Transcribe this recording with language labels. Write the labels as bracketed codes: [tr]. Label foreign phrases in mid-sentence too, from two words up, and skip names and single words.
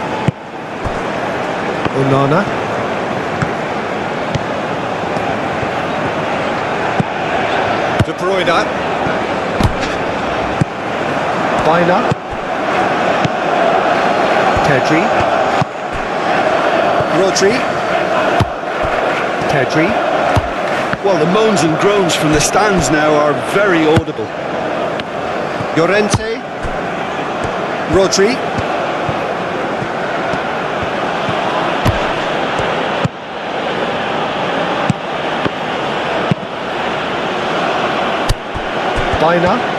[en] Onana. De Bruyne. Weiner. Pedri. Rodri. Pedri. Well, the moans and groans from the stands now are very audible. Llorente. Rodri. Weiner.